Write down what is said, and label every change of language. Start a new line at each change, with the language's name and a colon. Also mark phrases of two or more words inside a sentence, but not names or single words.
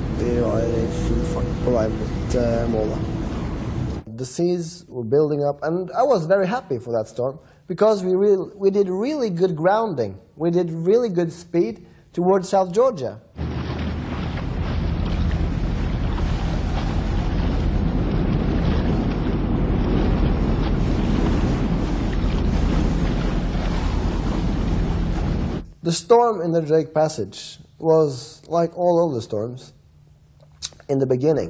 Norwegian: Vi var i full fart på vei mot målet.
English: The seas were building up, and I was very happy for that storm because we did really good grounding. We did really good speed towards South Georgia. The storm in the Drake Passage was like all other storms in the beginning.